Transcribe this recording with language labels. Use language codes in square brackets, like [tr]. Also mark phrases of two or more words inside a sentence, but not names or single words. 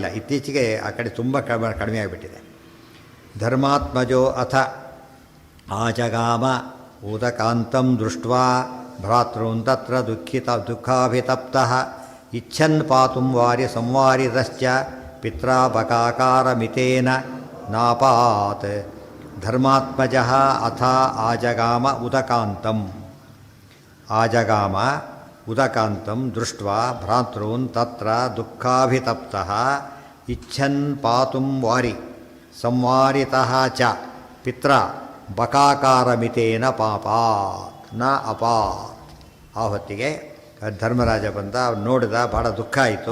[kn] ಇತ್ತೀಚೆಗೆ ಆ ಕಡೆ ತುಂಬ ಕಡಿಮೆ ಆಗಿಬಿಟ್ಟಿದೆ. [sa] ಧರ್ಮಾತ್ಮಜೋ ಅಥ ಆಜಗಾಮ ಉದಕಾಂತಂ ದೃಷ್ಟ್ವಾ ಭ್ರಾತೃನ್ ತತ್ರ ದುಃಖಾಭಿತಪ್ತಃ ಇಚ್ಛನ್ ಪಾತುಂ ವಾರಿ ಸಂವಾರಿತಶ್ಚ ಪಿತ್ರಾ ಬಕಾಕಾರಮಿತೇನ ನಾಪಾತ್. ಧರ್ಮಾತ್ಮಜಃ ಅಥ ಆಜಗಾಮ ಉದಕಾಂತಂ. ಆಜಗಾಮ ಉದಕಾಂತಂ ದೃಷ್ಟ್ವಾ ಭ್ರಾತೃನ್ ತತ್ರ ದುಃಖಾಭಿತಪ್ತಃ ಇಚ್ಛನ್ ಪಾತುಂ ವಾರಿ ಸಂವಾರಿತಃ ಚ ಪಿತ್ರ ಬಕಾಕಾರಮಿತೇನ ಪಾಪಾತ್ ನ ಅಪಾತ್. [kn] ಆ ಹೊತ್ತಿಗೆ ಧರ್ಮರಾಜ ಬಂದ, ನೋಡಿದ, ಭಾಳ ದುಃಖ ಆಯಿತು.